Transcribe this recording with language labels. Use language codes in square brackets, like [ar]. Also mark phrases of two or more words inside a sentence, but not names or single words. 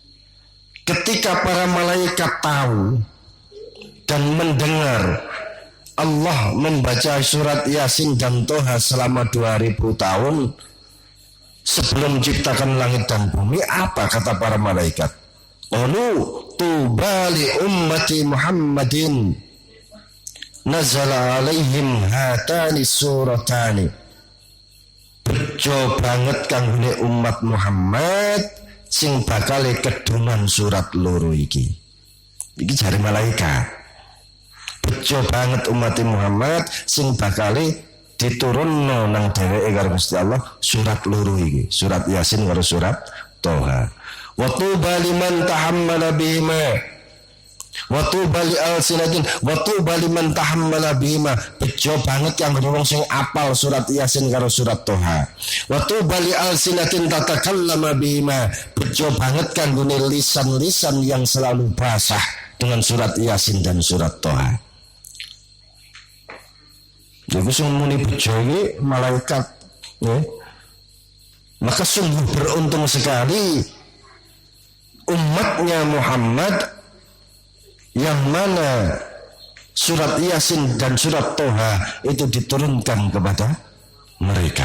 [id] ketika para malaikat tahu dan mendengar Allah membaca surat Yasin dan Toha selama 2000 tahun sebelum ciptakan langit dan bumi, apa kata para malaikat? [ar] قالوا طوبى لأمة محمد نزل عليهم هاتان السورتان. [jv] Bejo banget kanggone umat Muhammad sing bakal kedunan surat loro iki. Iki jare malaikat. Bejo banget umat Muhammad sing bakal diturunno nang dheweke karo Gusti Allah surat loro iki, surat Yasin karo surat Toha. [ar] وطوبى لمن تحمل بهما وطوبى لألسنة وطوبى لمن تحمل بهما. [jv] Bejo banget yang wong sing apal surat Yasin karo surat Toha. [ar] وطوبى لألسنة تتكلم بهما. [jv] Bejo banget kanggone lisan-lisan [id] yang selalu basah dengan surat Yasin dan surat Toha. [jv] Jadi sing muni bejo iki malaikat, ya. [id] Maka sungguh beruntung sekali umatnya Muhammad yang mana surat Yasin dan surat Toha itu diturunkan kepada mereka.